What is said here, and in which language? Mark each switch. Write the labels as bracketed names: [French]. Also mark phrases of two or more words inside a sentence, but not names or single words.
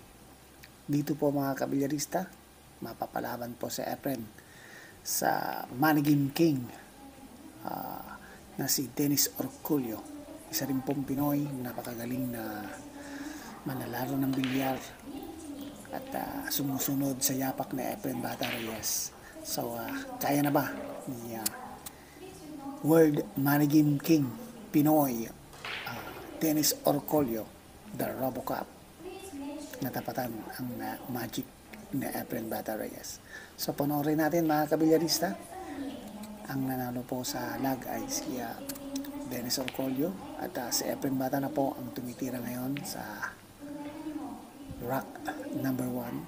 [Filipino] Dito po mga kabilyarista, mapapalaban po si Efren sa Money Game King na si Dennis Orculio. Isa rin pong Pinoy, napakagaling na manlalaro ng bilyar at sumusunod sa yapak ni Efren Bata Reyes. So, kaya na ba ni World Money Game King Pinoy Dennis Orculio, the RoboCop, natapatan ang magic ni Efren Bata Reyes? So, panoorin natin mga kabilyarista. Ang nanalo po sa lag ay si Dennis Orculio at si Efren Bata na po ang tumitira ngayon sa rack number 1.